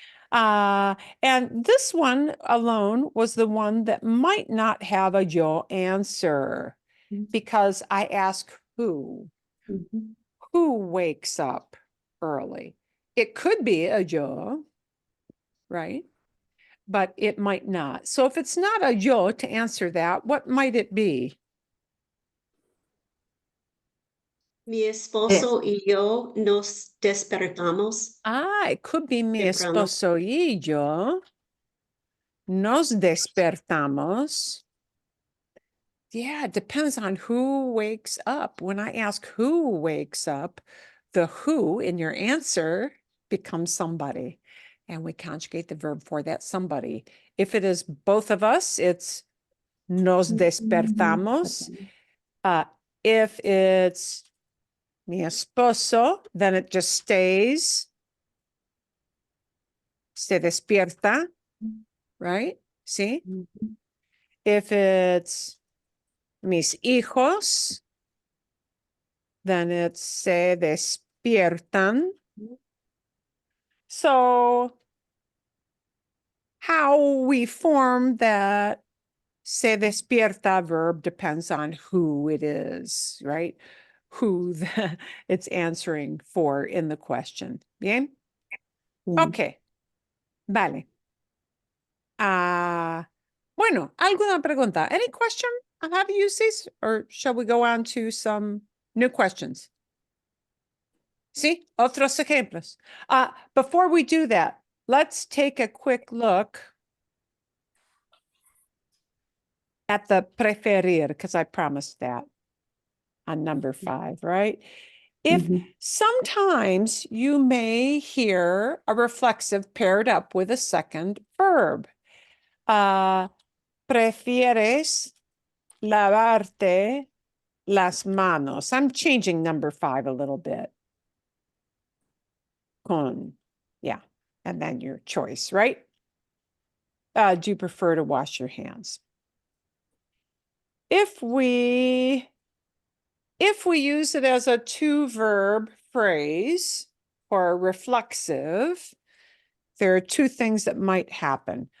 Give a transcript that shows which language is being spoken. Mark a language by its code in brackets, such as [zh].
[en] And this one alone was the one that might not have a yo answer because I ask who wakes up early. It could be a yo, right? But it might not. So if it's not a yo to answer that, what might it be? [es] Mi esposo y yo nos despertamos. [en] It could be mi [es] Temprano. esposo y yo nos despertamos. [en] Yeah, it depends on who wakes up. When I ask who wakes up, the who in your answer becomes somebody. And we conjugate the verb for that somebody. If it is both of us, it's [es] nos despertamos. [en] If it's mi esposo, then it just stays. [es] Se despierta, [en] right? See? If it's mis hijos, then it's [es] se despiertan. [en] So how we form that se despierta verb depends on who it is, right? Who it's answering for in the question. [es] Bien? Okay. Vale. Bueno, ¿alguna pregunta? [en] Any question on how to use these? Or shall we go on to some new questions? [es] Sí, otros ejemplos. [en] Before we do that, let's take a quick look at the preferir, because I promised that on number 5, right? If sometimes you may hear a reflexive paired up with a second verb. [es] Prefieres lavarte las manos. [en] I'm changing number 5 a little bit. Con, yeah, and then your choice, right? Do you prefer to wash your hands? If we use it as a 2-verb phrase or a reflexive, there are 2 things that might happen.